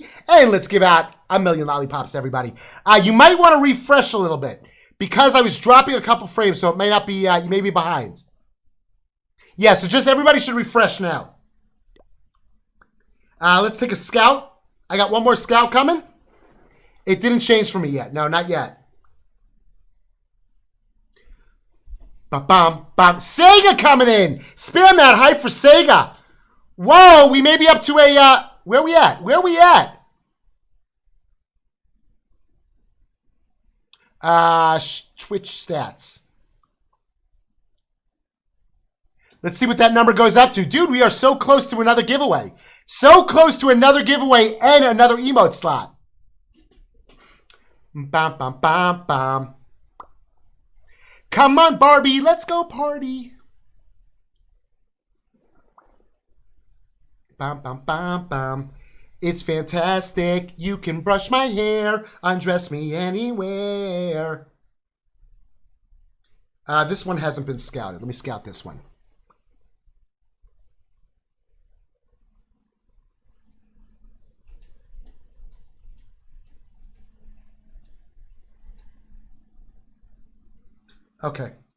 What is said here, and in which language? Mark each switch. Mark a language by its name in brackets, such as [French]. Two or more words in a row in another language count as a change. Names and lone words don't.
[English] And let's give out a million lollipops to everybody. You might want to refresh a little bit because I was dropping a couple frames, so it may not be, you may be behind. Yeah, so just everybody should refresh now. Let's take a scout. I got one more scout coming. It didn't change for me yet. No, not yet. Ba-bam, bam. Sega coming in. Spam that hype for Sega. Whoa, we may be up to a, where we at? Where we at? Twitch stats. Let's see what that number goes up to. Dude, we are so close to another giveaway. So close to another giveaway and another emote slot. Bam, bam, bam, bam. Come on, Barbie, let's go party. Bam, bam, bam, bam. It's fantastic. You can brush my hair, undress me anywhere. This one hasn't been scouted. Let me scout this one. Okay.